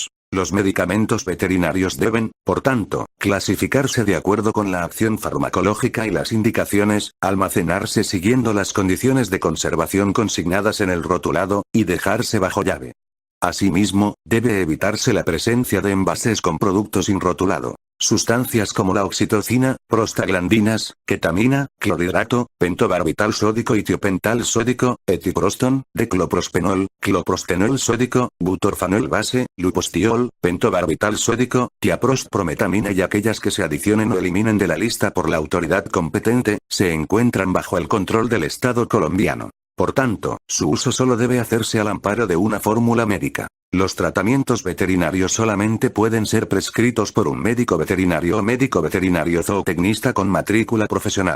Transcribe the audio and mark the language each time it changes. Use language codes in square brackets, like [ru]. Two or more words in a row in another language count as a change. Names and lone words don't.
[es] Los medicamentos veterinarios deben, por tanto, clasificarse de acuerdo con la acción farmacológica y las indicaciones, almacenarse siguiendo las condiciones de conservación consignadas en el rotulado, y dejarse bajo llave. Asimismo, debe evitarse la presencia de envases con productos sin rotulado. Sustancias como la oxitocina, prostaglandinas, ketamina, clorhidrato, pentobarbital sódico y tiopental sódico, etiprostón, decloprosphenol, cloprostenol sódico, butorfanol base, lupostiol, pentobarbital sódico, tiaprostprometamina y aquellas que se adicionen o eliminen de la lista por la autoridad competente, se encuentran bajo el control del Estado colombiano. Por tanto, su uso solo debe hacerse al amparo de una fórmula médica. Los tratamientos veterinarios solamente pueden ser prescritos por un médico veterinario o médico veterinario zootecnista con matrícula profesional.